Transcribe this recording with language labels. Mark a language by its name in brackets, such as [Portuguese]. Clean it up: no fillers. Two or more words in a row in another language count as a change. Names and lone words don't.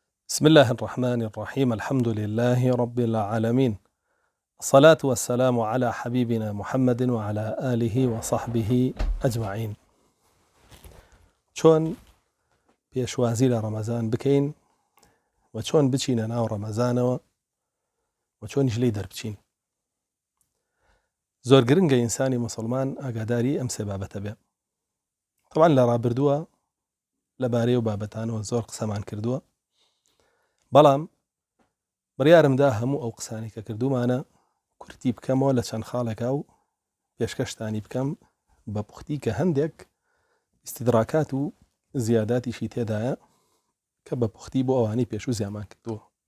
[Arabic] بسم الله الرحمن الرحيم. الحمد لله رب العالمين، الصلاة والسلام على حبيبنا محمد وعلى آله وصحبه أجمعين. [Central Kurdish] چۆن پێشوازی لە ڕەمەزان بکەین و چۆن بچینە ناو ڕەمەزانەوە و چۆنیش لێی دەربچین. زۆر گرنگە ئینسانی مسلمان ئاگاداری ئەم سێ بابەتە بێ. طبعا لە ڕابردووە لەبارەی و بابەتانەوە زۆر قسەمان کردووە، بەڵام بڕیارمدا هەموو ئەو قسانی کە کردومانە کورتی بکەمەوە لە چەند خاڵێکا و پێشکەشتانی بکەم بە پوختی کە هەندێک استیدراکات و زیاداتیشی تێدایە کە بە پوختی بۆ ئەوانی پێشوو زیامان کردووە.